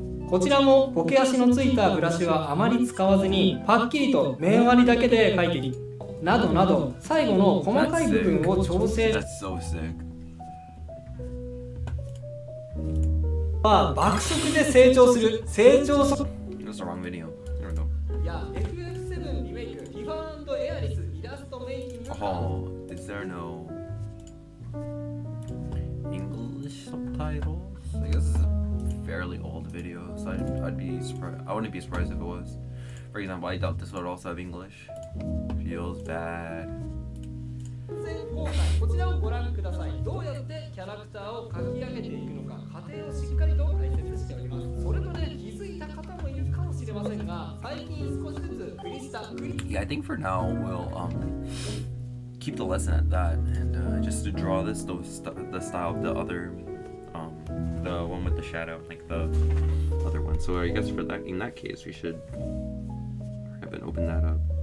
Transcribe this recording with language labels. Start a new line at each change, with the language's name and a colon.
Japanese: こちらもボケ足のついたブラシはあまり使わずにパッキリと面割りだけで描いていくなどなど、最後の細かい部分を調整
English: That's so sick.
Japanese: 爆速で成長する成長速
English: That's the wrong video. There we go.
Japanese: いや FF7 リメイクリファ&エアリスイラストメイキング
English: Oh, is there no English subtitle? subtitles. I guess this is a fairly old video, so I'd be surprised. I wouldn't be surprised if it was. For example, I doubt this would also have English. Feels bad.
Japanese: 今回こちらをご覧ください。どうやってキャラクターを書き上げていくのか、過程をしっかりと解説しております。それとね、気づいた方もいるかもしれませんが、最近少しずつ
English: Yeah, I think for now we'll keep the lesson at that, and just to draw this the style of the other the one with the shadow, like the other one. So I guess for that, in that case, we should have been open that up.